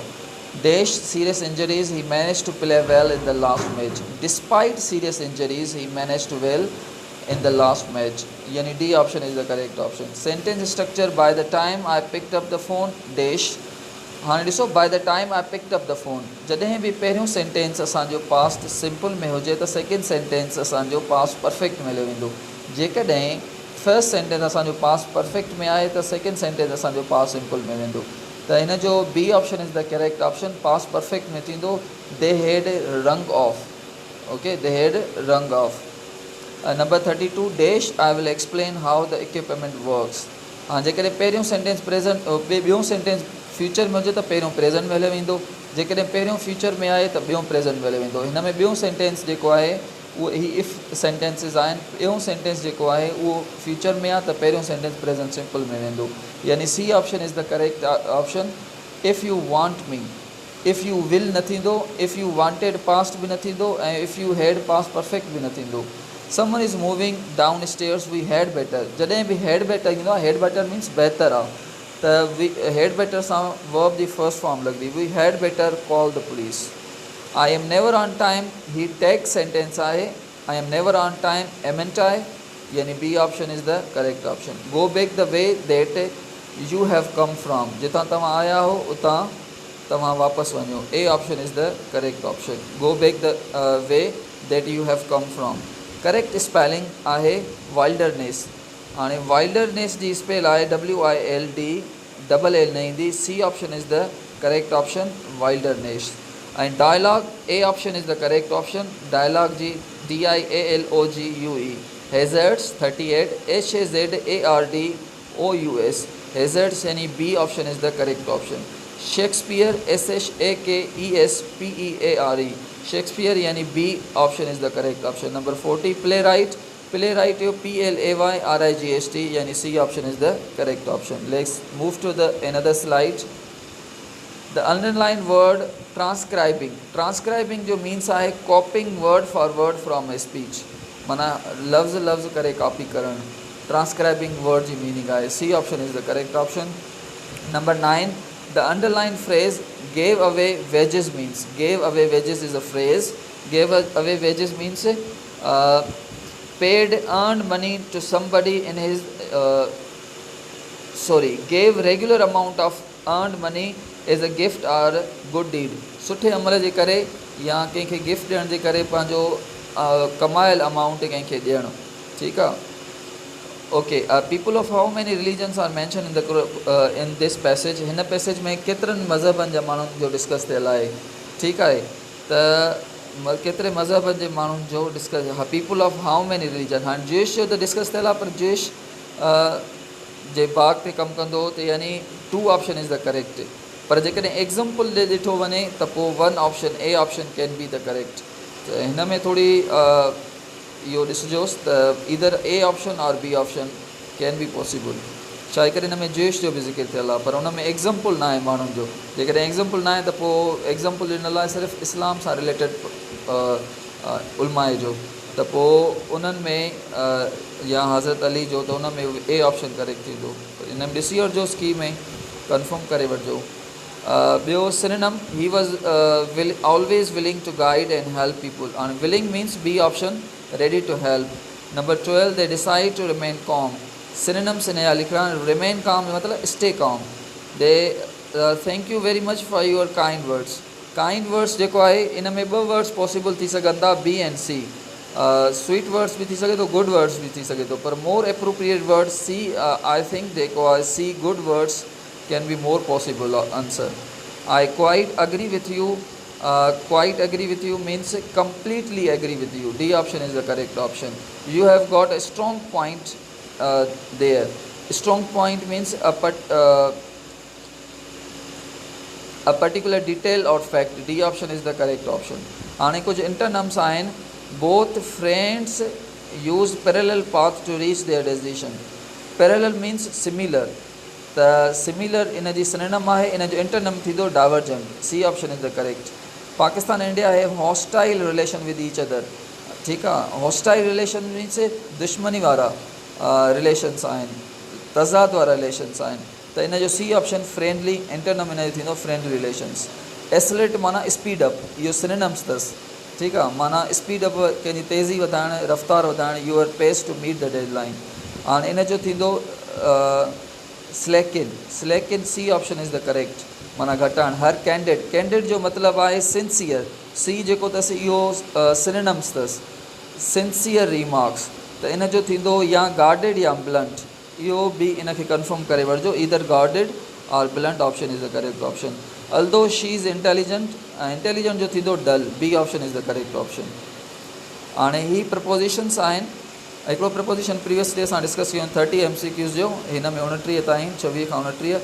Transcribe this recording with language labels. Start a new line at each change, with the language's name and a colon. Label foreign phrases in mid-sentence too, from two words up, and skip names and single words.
English: Dash serious injuries, he managed to play well in the last match. Despite serious injuries, he managed to well in the last match. Yani D option is the correct option. Sentence structure, by the time I picked up the phone, dash.
Sindhi: हाणे ॾिसो,
English: by the time I picked up the phone.
Sindhi: जॾहिं बि पहिरियों सेंटेंस असांजो
English: past simple
Sindhi: में हुजे त
English: second sentence
Sindhi: असांजो
English: past perfect
Sindhi: में हली वेंदो। जेकॾहिं
English: first sentence
Sindhi: असांजो
English: past perfect
Sindhi: में आहे त
English: second sentence
Sindhi: असांजो
English: past simple
Sindhi: में वेंदो। त हिन जो
English: B option is the correct option. past perfect
Sindhi: में थींदो
English: they had rung off. OK, they had rung off. Number 32 dash I will explain how the equipment works.
Sindhi: हाँ, जेकॾहिं पहिरियों
English: sentence present
Sindhi: ॿियों
English: sentence future
Sindhi: में हुजे त पहिरियों प्रेज़ेंट में हली वेंदो, जेकॾहिं पहिरियों फ्यूचर में आहे त ॿियों प्रेज़ेंट में हली वेंदो। हिन में ॿियों सेंटेंस जेको आहे उहो ही
English: if sentences
Sindhi: आहिनि। ॿियों सेंटेंस जेको आहे उहो फ्यूचर में आहे, त पहिरियों सेंटेंस
English: present simple
Sindhi: में वेंदो,
English: यानी C option is the correct option. if you want me, if you will
Sindhi: न थींदो,
English: if you wanted past
Sindhi: बि न थींदो, ऐं
English: if you had past perfect
Sindhi: बि न थींदो।
English: Someone is moving down stairs, we had better,
Sindhi: जॾहिं बि
English: had better
Sindhi: ईंदो आहे,
English: had better means
Sindhi: बहितर आहे, त
English: we had better सां वर्ब जी first form लॻंदी, We had better call the police. I am never on time, ही tag sentence आहे, I am never on time एमेंट आहे, यानी B option is the correct option. Go back the way that you have come from,
Sindhi: जितां तव्हां आया हो उतां तव्हां वापसि वञो,
English: A option is the correct option. Go back the way that you have come from. correct spelling आहे वाइल्डरनेस। हाणे वाइल्डरनेस जी स्पेल आहे WILD, double L
Sindhi: न ईंदी,
English: C option is the correct option, wilderness. ऐं dialogue, A option is the correct option, dialogue जी DIALOGUE। हैज़र्ड्स 38, HAZARDOUS, हैज़र्ड्स यानी B option is the correct option. शेक्सपियर SHAKESPEARE, शेक्सपियर यानी B option is the correct option. number 40 play right, play right जो PLAYRIGHT, यानी C option is the correct option. Let's move to the another slide. The underline word transcribing, transcribing जो मीन्स आहे copying word for word from a speech,
Sindhi: माना लफ़्ज़ लफ़्ज़ करे कॉपी करणु,
English: transcribing word
Sindhi: जी मीनिंग आहे,
English: C option is the correct option. नंबर 9 the underlined phrase gave away wages means, gave away wages is a phrase, gave away wages means paid earned money to somebody in his gave regular amount of earned money as a gift or good deed,
Sindhi: सुठे अमल जे करे या कंहिंखे गिफ्ट ॾियण जे करे पंहिंजो कमायल अमाउंट कंहिंखे ॾियणु, ठीकु आहे।
English: OK, people of how many religions are mention in this passage,
Sindhi: हिन पैसेज में केतिरनि मज़हबनि जा माण्हुनि जो डिस्कस थियल आहे, ठीकु आहे, त केतिरे मज़हबनि जे माण्हुनि जो डिस्कस, हा
English: people of how many religion,
Sindhi: हाणे ज्यूइश जो त डिस्कस थियल आहे, पर ज्यूइश जे बाग ते कमु कंदो त यानी 2
English: option is the correct,
Sindhi: पर जेकॾहिं एग्ज़ाम्पल ॾे ॾिठो वञे त पोइ 1
English: option, A option can be the correct.
Sindhi: त हिन में थोरी इहो ॾिसिजोसि त इधर
English: A option
Sindhi: और
English: B option can be possible,
Sindhi: छा करे हिन में ज्यूइश जो बि ज़िक्र थियल आहे, पर हुन में एग्ज़ाम्पल न आहे माण्हुनि जो, जेकॾहिं एग्ज़ाम्पल न आहे त पोइ एग्ज़ाम्पल ॾिनल आहे सिर्फ़ु इस्लाम सां रिलेटेड उलमाए जो, त पोइ उन्हनि में या हज़रत अली जो, त उन में
English: A option correct
Sindhi: थींदो। हिन में ॾिसी वठिजोसि की में कंफर्म करे वठिजो।
English: ॿियो synonym, he was always willing to guide and help people, हाणे willing means B option, ready to help. Number 12 they decide to remain calm, synonyms
Sindhi: इन जा लिखणा,
English: remain calm मतलब stay calm, they thank you very much for your kind words, kind words
Sindhi: जेको आहे इन में
English: 2 words possible
Sindhi: थी सघनि था,
English: B and C, sweet words
Sindhi: बि थी सघे थो,
English: good words
Sindhi: बि थी सघे थो,
English: पर more appropriate word C, I think
Sindhi: जेको आहे
English: C, good words can be more possible answer. I quite agree with you, quite agree with you means completely agree with you, D option is the correct option. You have got a strong point there, strong point means a particular detail or fact, D option is the correct option.
Sindhi: हाणे कुछ इंटरनम्स आहिनि,
English: both friends use parallel path to reach their destination, parallel means similar, त similar
Sindhi: इन जी सिनोनिम आहे, इन जो इंटरनम थींदो
English: डाइवर्जेंट, C option is the correct। Pakistan India है hostile relation with each other,
Sindhi: ठीकु आहे,
English: hostile relation means
Sindhi: दुश्मनी वारा रिलेशन्स आहिनि, तज़ाद वारा रिलेशन्स आहिनि, त इन जो
English: C option friendly,
Sindhi: इंटरनम इन जो थींदो
English: friendly relations.
Sindhi: एसलेट माना
English: speed up,
Sindhi: इहो सिनोनिम्स अथसि, ठीकु आहे, माना
English: speed up
Sindhi: कंहिंजी तेज़ी वधाइणु, रफ़्तार वधाइणु,
English: your pace to meet the deadline.
Sindhi: हाणे इन जो थींदो स्लैकिन,
English: slackin C option is the correct,
Sindhi: माना घटाइणु।
English: her candid,
Sindhi: कैंडिड जो मतिलबु आहे सिंसियर, C जेको अथसि इहो सिनोनिम्स अथसि,
English: sincere remarks,
Sindhi: त इन जो थींदो या गार्डेड या ब्लंट, इहो बि इन खे कंफर्म करे वठिजो,
English: Either guarded और blunt option is the correct option। Although she is intelligent, intelligent
Sindhi: जो थींदो
English: dull, B option is the correct option.
Sindhi: हाणे ही प्रपोजिशन्स आहिनि, हिकिड़ो प्रपोजिशन प्रीवियस डे असां डिस्कस कयूं 30 MCQs जो, हिन में 29 ताईं, 26 खां 29।